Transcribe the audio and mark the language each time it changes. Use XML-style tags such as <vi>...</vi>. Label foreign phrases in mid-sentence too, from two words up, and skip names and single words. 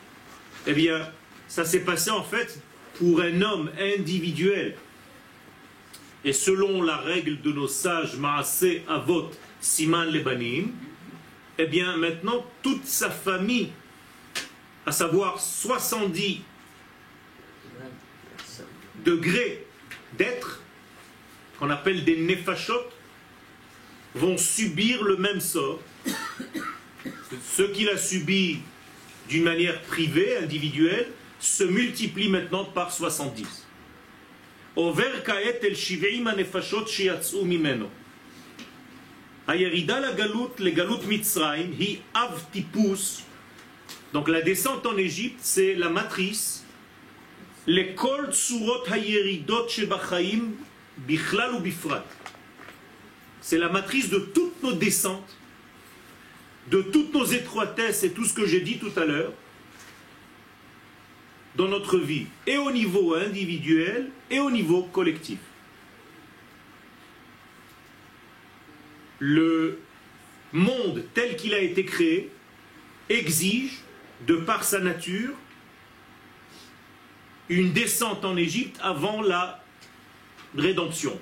<fr>Eh bien, ça s'est passé en fait pour un homme individuel, et selon la règle de nos sages,</fr> <he>מעשה אבות, סימן לבנים,</he> <fr>eh bien maintenant toute sa famille, à savoir 70 degrés d'être, qu'on appelle des nefashot, vont subir le même sort. Ce qu'il a subi d'une manière privée, individuelle, se multiplie maintenant par 70.</fr> <he>עובר כעת אל שבעים הנפשות שיצאו ממנו. הירידה לגלות, לגלות מצרים, היא אב טיפוס.</he> <fr>Donc la descente en Égypte, c'est la matrice.</fr> <he>לכל צורות הירידות שבחיים בכלל ובפרט.</he> <fr>C'est la matrice de toutes nos descentes, de toutes nos étroitesses et tout ce que j'ai dit tout à l'heure dans notre vie, et au niveau individuel et au niveau collectif. Le monde tel qu'il a été créé exige, de par sa nature, une descente en Égypte avant la rédemption.</fr>